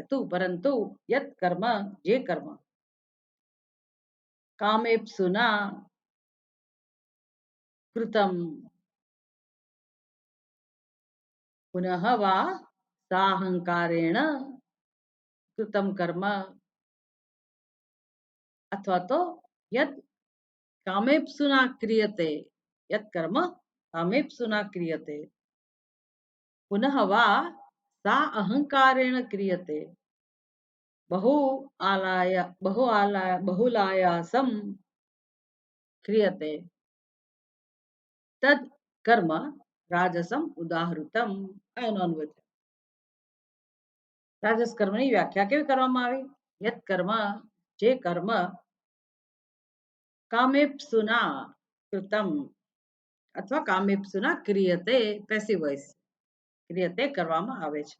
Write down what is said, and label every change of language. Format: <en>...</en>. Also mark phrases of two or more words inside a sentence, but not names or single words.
<sa>તું પરંતુ યત કર્મ,</sa> <gu>જે કર્મ</gu> <sa>કામેપ્સુના કૃતમ પુનઃ વા સાહંકારેણ કૃતમ કર્મ, અથવા તો યત કામેપ્સુના ક્રિયતે, યત કર્મ કામેપ્સુના ક્રિયતે પુનઃ વા सा अहंकारेण क्रियते बहुलायासं क्रियते તદ કર્મ રાજસમ ઉદાહૃતમ.</sa> <gu>આ એનો અન્વય છે. રાજસ કર્મની વ્યાખ્યા કેવી કરવામાં આવી?</gu> <sa>યત કર્મ,</sa> <gu>જે કર્મ</gu> <sa>કામેપ્સુના કૃતમ</sa> <gu>અથવા</gu> <sa>કામેપ્સુના ક્રિયતે,</sa> <en>passive voice,</en> <gu>ક્રિયતે કરવામાં આવે છે.</gu>